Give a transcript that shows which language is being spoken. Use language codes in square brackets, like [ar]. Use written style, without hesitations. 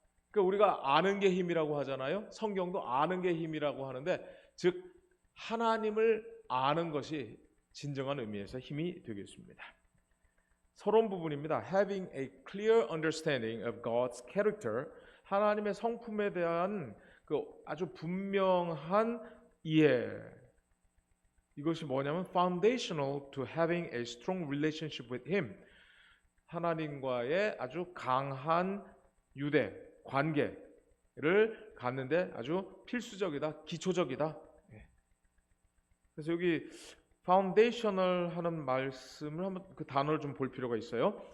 [ko] 그러니까 우리가 아는 게 힘이라고 하잖아요. 성경도 아는 게 힘이라고 하는데 즉 하나님을 아는 것이 진정한 의미에서 힘이 되겠습니다. 서론 부분입니다. [en] Having a clear understanding of God's character, [ko] 하나님의 성품에 대한 그 아주 분명한 이해. 이것이 뭐냐면 [en] foundational to having a strong relationship with Him. [ko] 하나님과의 아주 강한 유대 관계를 갖는데 아주 필수적이다, 기초적이다. 그래서 여기 foundational 하는 말씀을 한번 그 단어를 좀 볼 필요가 있어요.